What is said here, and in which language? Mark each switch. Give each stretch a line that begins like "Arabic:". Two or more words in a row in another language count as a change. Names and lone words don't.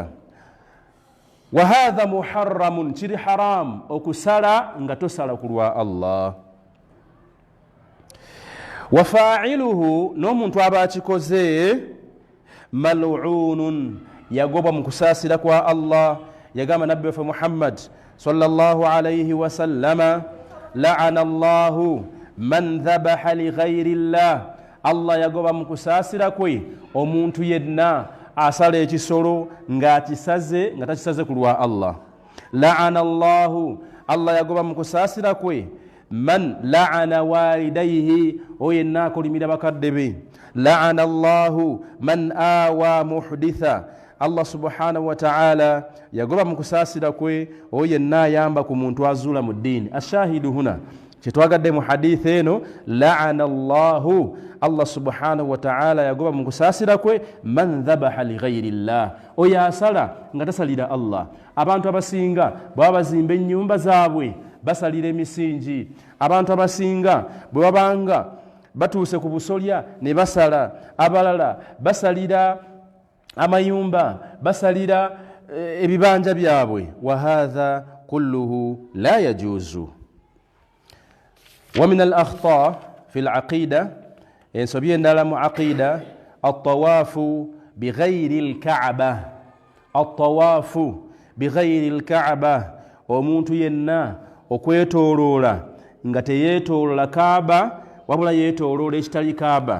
Arabic: وهذا محرم,
Ganda: kiri haram okusala nga tosala ku lwa Allah.
Arabic: وفاعله,
Ganda: n'omuntu aba akikoze, mal'unun, yagobwa mu kusaasira kwa Allah. Yagamba nabbi waffe Muhammad
Arabic: صلى الله عليه وسلم, لعن الله من ذبح لغير الله,
Ganda: Allah yagobwa mu kusaasira kwe omuntu yenna asala ekisolo nga takisaze ku lwa Allah.
Arabic: لعن الله,
Ganda: Allah yagobwa mu kusaasira kwe
Arabic: من لعن والديه,
Ganda: oyenna akolimira bakadde be.
Arabic: لعن الله من آوى محدثا,
Ganda: Allah
Arabic: سبحانه وتعالى
Ganda: yagoba mu kusaasira kwe oyenna ayamba ku muntu azuula mu ddiini.
Arabic: الشاهد هنا,
Ganda: kyetwagadde mu hadithi eno,
Arabic: لعن الله,
Ganda: Allah
Arabic: سبحانه وتعالى
Ganda: yagoba mu kusaasira kwe
Arabic: من ذبح لغير الله,
Ganda: oyo asala nga tasalira Allah. Abantu abasinga bwe bazimba ennyumba zaabwe basalira emisingi, abantu abasinga bwe babanga batuuse ku busolya ne basala, abalala basalira amayumba, basalira ebibanja byabwe.
Arabic: وهذا كله لا يجوز. ومن الأخطاء في العقيدة,
Ganda: ensobi endala mu aqida,
Arabic: الطواف بغير الكعبة, الطواف بغير الكعبة,
Ganda: omuntu yenna okwetoloola nga teyeetoloola Kaaba wabula yeetoloola ekitali Kaaba.